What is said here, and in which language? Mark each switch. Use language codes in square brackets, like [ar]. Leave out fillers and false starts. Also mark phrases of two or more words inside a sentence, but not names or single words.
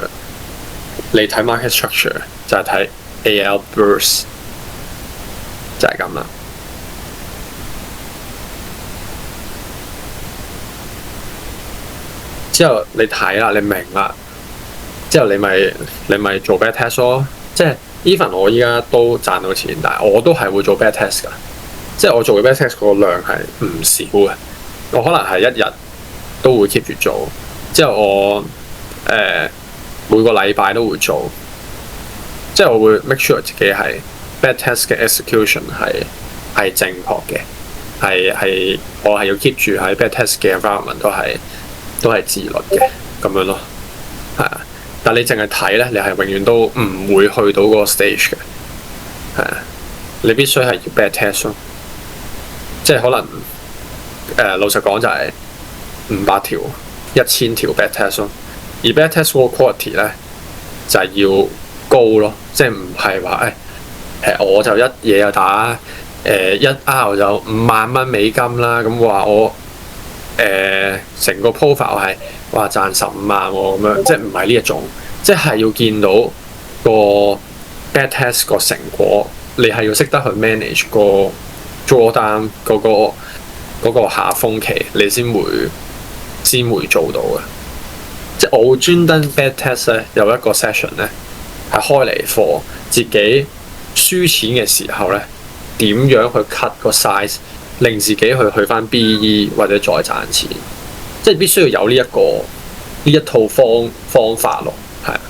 [yue] 你睇 [en] market structure [yue] 就係睇 [en] AL burst， [yue] 就係咁啦。之後你睇啦，你明啦，之後你咪做 [en] back test [yue] 咯。即係 even 我依家都賺到錢，但係我都係會做 [en] back test [yue] 㗎。即係我做嘅 [en] back test [yue] 個量係唔少嘅，我可能係1日都會 keep 住做。之後我每個禮拜都會做，即係我會 [en] make sure [yue] 自己係 [en] back test [yue] 嘅 execution 係正確嘅，係我係要 keep 住喺 [en] back test [yue] 嘅 environment 都係自律嘅咁樣咯，係啊。但你淨係睇咧，你係永遠都唔會去到嗰個 stage 嘅，係啊。你必須係要 [en] back test [yue] 咯，即係可能老實講就係500條、1000條 [en] back test [yue] 咯。而 [en] back test [yue] 嗰個 quality 咧就係要高咯，即係唔係話我就一嘢就打1 R 就$50,000啦，咁話我。成個 profile 係話賺15萬喎咁樣，即係唔係呢一種，即係要見到個 [en] back test [yue] 個成果，你係要識得去 manage 個 drawdown 嗰個下風期，你先會做到嘅。即係我會專登 [en] back test [yue] 咧，有一個 session 咧係開嚟 for 自己輸錢嘅時候咧，點樣去 cut 個 size， 令自己去翻 BE 或者再賺錢，即係必須要有呢一套方法咯，係啊。